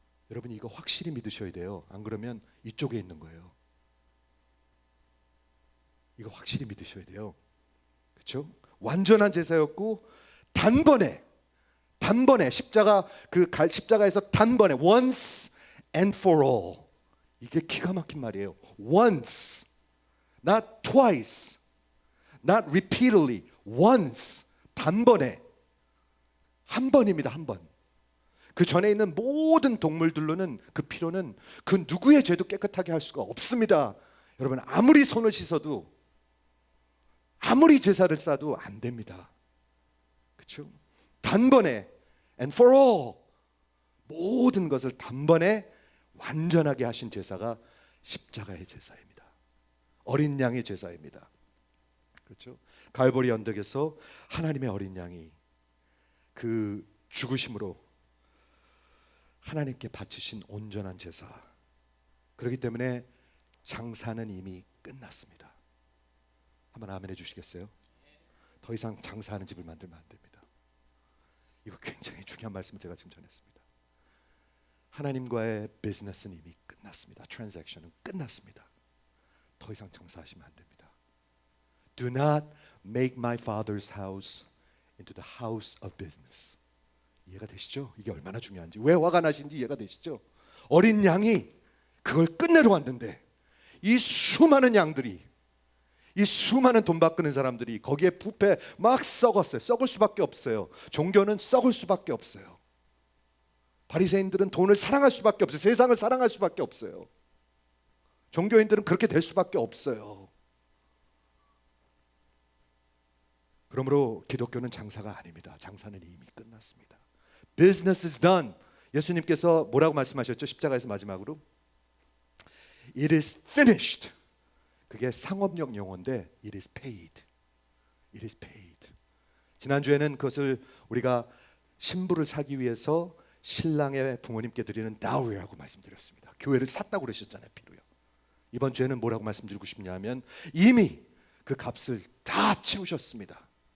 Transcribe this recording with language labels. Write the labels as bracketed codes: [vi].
[ko] 여러분 이거 확실히 믿으셔야 돼요. 안 그러면 이쪽에 있는 거예요. 이거 확실히 믿으셔야 돼요. 그렇죠? 완전한 제사였고 단번에 십자가 십자가에서 단번에 [en] once and for all, [ko] 이게 기가 막힌 말이에요. [en] once, not twice, not repeatedly, once, [ko] 단번에 한 번입니다. 한 번. 그 전에 있는 모든 동물들로는 그 피로는 그 누구의 죄도 깨끗하게 할 수가 없습니다. 여러분 아무리 손을 씻어도 아무리 제사를 쌓아도 안 됩니다. 그렇죠? 단번에 [en] and for all, [ko] 모든 것을 단번에 완전하게 하신 제사가 십자가의 제사입니다. 어린 양의 제사입니다. 그렇죠? 갈보리 언덕에서 하나님의 어린 양이 그 죽으심으로 하나님께 바치신 온전한 제사. 그렇기 때문에 장사는 이미 끝났습니다. 한번 아멘 해주시겠어요? 더 이상 장사하는 집을 만들면 안 됩니다. 이거 굉장히 중요한 말씀을 제가 지금 전했습니다. 하나님과의 비즈니스는 이미 끝났습니다. 트랜잭션은 끝났습니다. 더 이상 장사하시면 안 됩니다. [en] Do not make my father's house into the house of business. [ko] 이해가 되시죠? 이게 얼마나 중요한지, 왜 화가 나신지 이해가 되시죠? 어린 양이 그걸 끝내러 왔는데 이 수많은 양들이, 이 수많은 돈 바꾸는 사람들이 거기에 부패 막 썩었어요. 썩을 수밖에 없어요. 종교는 썩을 수밖에 없어요. 바리새인들은 돈을 사랑할 수밖에 없어요. 세상을 사랑할 수밖에 없어요. 종교인들은 그렇게 될 수밖에 없어요. 그러므로 기독교는 장사가 아닙니다. 장사는 이미 끝났습니다. [en] Business is done. [ko] 예수님께서 뭐라고 말씀하셨죠? 십자가에서 마지막으로 [en] It is finished. [ko] 그게 상업용 용어인데 [en] It is paid. It is paid. [ko] 지난주에는 그것을 우리가 신부를 사기 위해서 신랑의 부모님께 드리는 dowry라고 말씀드렸습니다. 교회를 샀다고 그러셨잖아요. 피로요. 이번 주에는 뭐라고 말씀드리고 싶냐면 이미 그 값을 다 치우셨습니다.